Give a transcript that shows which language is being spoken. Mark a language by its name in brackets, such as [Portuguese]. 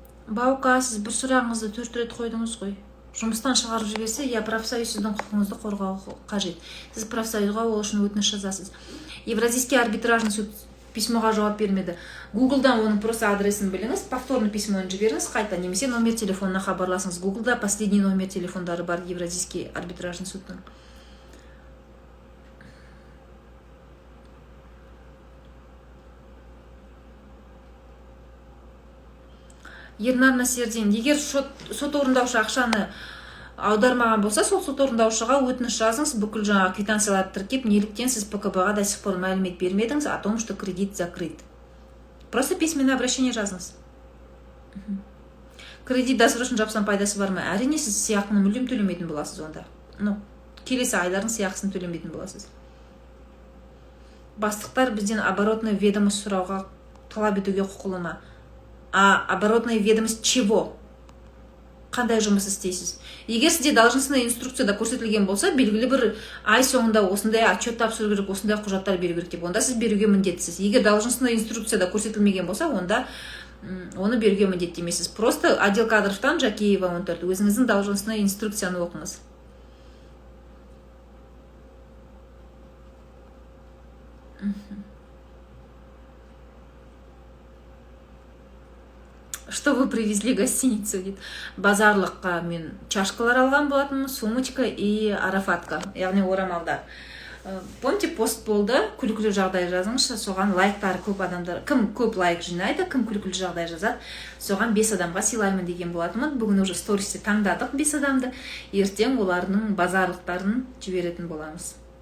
[Kazakh] Баука, сіз бір сұрағыңызды 4 рет қойдыңыз ғой. Жұмыстан шығарып жіберсе, профсоюз сіздің құқығыңызды қорғауы қажет. Сіз профсоюзға ол үшін өтініш жазасыз. Евразийский арбитражный суд письмоға жауап бермеді. Гуглдан оның просто адресін біліңіз, повторный письмоны жіберіңіз, қайта, немесе номер телефонына хабарласыңыз. Гуглда последний номер телефондары бар Евразийский арбитражный судтың. Ернар Насердин, егер сот орындаушы ақшаны аудармаған болса, сол сот орындаушыға өтініш жазыңыз, бүкіл жаңа квитанцияларды тіркеп, неліктен сіз ПКБ-ға [Russian] до сих пор [Kazakh] мәлімет бермедіңіз [Russian] о том, что кредит закрыт. Просто письменное обращение [Kazakh] жазыңыз. Кредит досрочно жапсам пайдасы бар ма? Әрине, сіз сыйақыны мүлдем төлемейтін боласыз онда. Келесі айлардың сыйақысын төлемейтін боласыз. Бастықтар бізден оборотный ведомость сұрауға талап етуге құқылы ма? [Russian] А оборотная ведомость чего? [Kazakh] Қандай жұмыс істейсіз? Егер сізде должностная инструкцияда көрсетілген болса, белгілі бір ай соңында осындай отчет тапсыру керек, осындай құжаттар беру керек деп, онда сіз беруге міндеттісіз. Егер должностная инструкцияда көрсетілмеген болса, онда оны беруге міндетті емессіз. Просто отдел кадровтан Жакеева 14, өзіңіздің должностная инструкцияны оқыңыз. [Russian] Что вы привезли гостиницу, [Kazakh] дейді. Базарлыққа мен чашкалар алған болатынмын, [Russian] сумочка и арафатка, [Kazakh] яғни орамалдар. Помните, пост болды, күлкілі жағдай жазыңызшы, соған лайктары көп адамдар, кім көп лайк жинайды, кім күлкілі жағдай жазады, соған 5 адамға сыйлаймын деген болатынмын. Бүгін уже стористе таңдадық 5 адамды, ертең олардың базарлықтарын жіберетін боламыз.